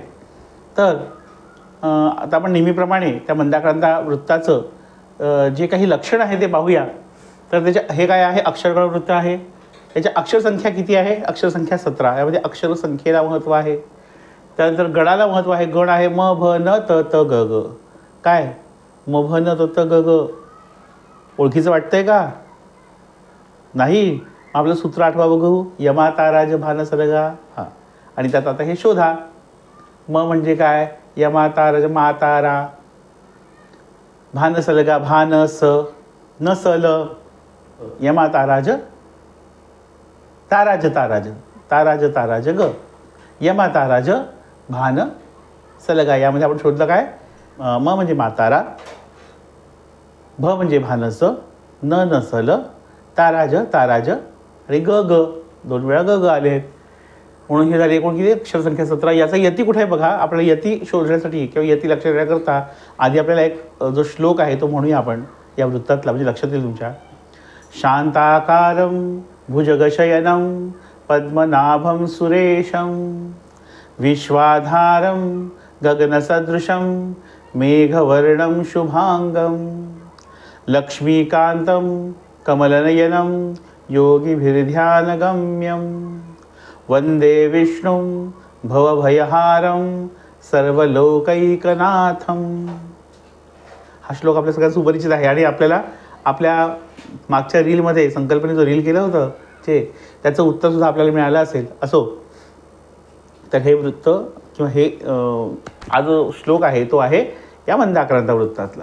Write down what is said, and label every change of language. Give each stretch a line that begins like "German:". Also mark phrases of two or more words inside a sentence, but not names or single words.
Marathi: तर आता आपण नेहमीप्रमाणे त्या मंदाक्रांता वृत्ताचं जे काही लक्षण आहे ते पाहूया. तर हे काय आहे? अक्षरगणवृत्त आहे. त्याच्या अक्षरसंख्या किती आहे? अक्षरसंख्या 17. यामध्ये अक्षरसंख्येला महत्त्व आहे. त्यानंतर गणाला महत्त्व आहे. गण आहे म भ न त त ग ग. काय म भ न त त ग ग ओळखीचं वाटतंय का? नाही? आपलं सूत्र आठवा बघू. यमा ताराज भान सलगा. हां, आणि त्यात आता हे शोधा. म म्हणजे काय? यमा ताराज मा तारा. भान सलगा भान स न सल. यमा ताराज ताराज ताराज ताराज ताराज ग. यमा ताराज भान सलगा. यामध्ये आपण शोधलं काय? म म्हणजे मातारा, भ म्हणजे भानस, न नसल, ताराज ताराज आणि ग ग 2 वेळा ग ग आले आहेत. म्हणून हे झाले एकूण किती? अक्षरसंख्या 17. याचा यती कुठे आहे बघा. आपल्याला यती शोधण्यासाठी किंवा यती लक्षात येण्याकरता आधी आपल्याला एक जो श्लोक आहे तो म्हणूया आपण या वृत्तातला, म्हणजे लक्षात येईल तुमच्या.
Sanskrit: शांताकारं भुजगशयनं पद्मनाभं सुरेशं विश्वाधारं गगनसदृशं मेघवर्णं शुभांगं लक्ष्मीकान्तं कमलनयनं योगिभिर्ध्यानगम्यं वंदे विष्णुं भवभयहारं सर्वलोकैकनाथं.
Marathi: हा श्लोक आपल्या सगळ्यांना सुपरिचित आहे. आणि आपल्याला आपल्या मागच्या रीलमध्ये संकल्पनेचं रील केलं होतं त्याचं उत्तरसुद्धा आपल्याला मिळालं असेल. असो, तर हे वृत्त किंवा हे हा जो श्लोक आहे तो आहे या मंदाक्रांता वृत्तातला.